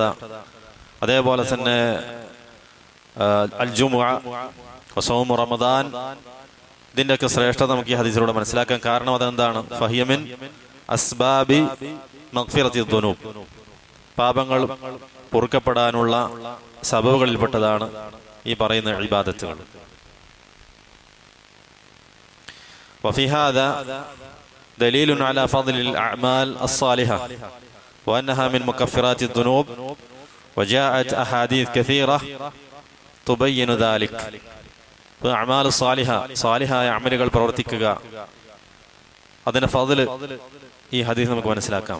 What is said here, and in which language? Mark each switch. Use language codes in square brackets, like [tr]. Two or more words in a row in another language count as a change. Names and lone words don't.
[ml] അതേപോലെ തന്നെ [ar] الجمعة وصوم رمضان, [ml] ഇതിന്റെയൊക്കെ ശ്രേഷ്ഠത നമുക്ക് ഈ ഹദീസിലൂടെ മനസ്സിലാക്കാൻ കാരണം അതെന്താണ്? [ar] فهي من أسباب مغفرة الذنوب, [ml] പാപങ്ങൾ പൊറുക്കപ്പെടാനുള്ള സബബുകളിൽപ്പെട്ടതാണ് ഈ പറയുന്ന ഇബാദത്തുകൾ. [ar] وفي هذا دليل على فضل الأعمال الصالحة وأنها من مكفرات الذنوب، وجاءت أحاديث كثيرة تبين ذلك. أعمال الصالحة صالحة [ml] അമലുകൾ പ്രവർത്തിക്കുക, അതിന്റെ ഫضل ഈ ഹദീസ് നമുക്ക് മനസ്സിലാക്കാം.